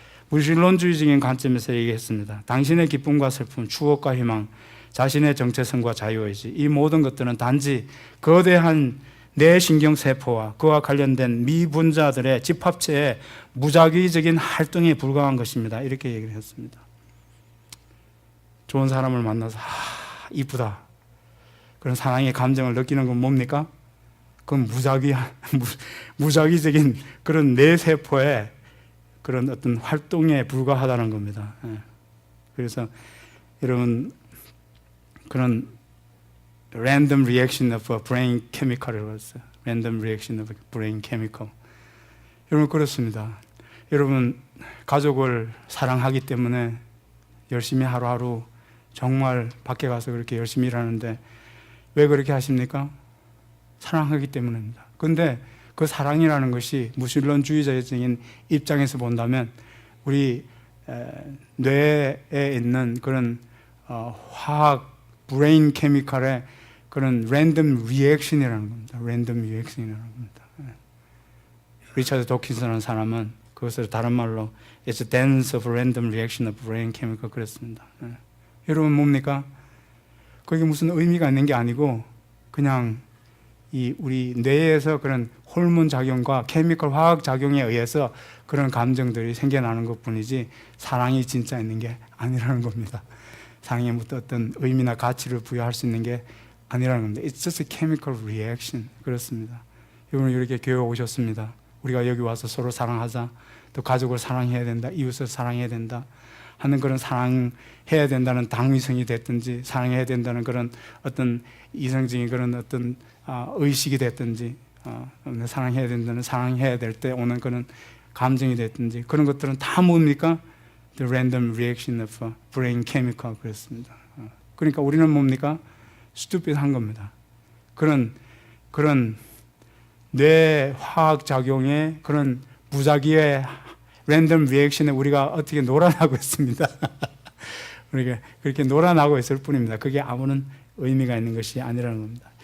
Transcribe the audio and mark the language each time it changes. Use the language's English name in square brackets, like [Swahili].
[Korean] 무신론주의적인 관점에서 얘기했습니다. 당신의 기쁨과 슬픔, 추억과 희망, 자신의 정체성과 자유의지, 이 모든 것들은 단지 거대한 뇌신경세포와 그와 관련된 미분자들의 집합체의 무작위적인 활동에 불과한 것입니다. 이렇게 얘기를 했습니다. 좋은 사람을 만나서 이쁘다, 그런 사랑의 감정을 느끼는 건 뭡니까? 그건 무작위적인 그런 뇌세포의 그런 어떤 활동에 불과하다는 겁니다. 그래서 여러분, 그런 [English] random reaction of a brain chemical [Korean] 이라고 했어요. [English] random reaction of a brain chemical. [Korean] 여러분, 그렇습니다. 여러분, 가족을 사랑하기 때문에 열심히 하루하루 정말 밖에 가서 그렇게 열심히 일하는데 왜 그렇게 하십니까? 사랑하기 때문입니다. 그런데 그 사랑이라는 것이 무신론주의자적인 입장에서 본다면 우리 뇌에 있는 그런 화학 브레인 케미컬의 그런 랜덤 리액션이라는 겁니다. 랜덤 리액션이라는 겁니다. 리차드 도킨스라는 사람은 그것을 다른 말로 [English] It's a dance of random reaction of brain chemical [Korean] 그랬습니다. 여러분, 뭡니까? 그게 무슨 의미가 있는 게 아니고 그냥 이 우리 뇌에서 그런 호르몬 작용과 케미컬 화학 작용에 의해서 그런 감정들이 생겨나는 것뿐이지 사랑이 진짜 있는 게 아니라는 겁니다. 사랑에 어떤 의미나 가치를 부여할 수 있는 게 아니라는 겁니다. [English] It's just a chemical reaction. [Korean] 그렇습니다. 여러분, 이렇게 교회 오셨습니다. 우리가 여기 와서 서로 사랑하자, 또 가족을 사랑해야 된다, 이웃을 사랑해야 된다 하는 그런 사랑해야 된다는 당위성이 됐든지 사랑해야 된다는 그런 어떤 이성적인 그런 어떤 의식이 됐든지 사랑해야 된다는 사랑해야 될 때 오는 그런 감정이 됐든지 그런 것들은 다 뭡니까? [English] The random reaction of brain chemical [Korean] 그랬습니다. 그러니까 우리는 뭡니까? stupid한 겁니다. 그런 뇌 화학 작용의 그런 무작위의 랜덤 리액션에 우리가 어떻게 놀아나고 있습니다. 우리가 그렇게 놀아나고 있을 뿐입니다. 그게 아무런 의미가 있는 것이 아니라는 겁니다.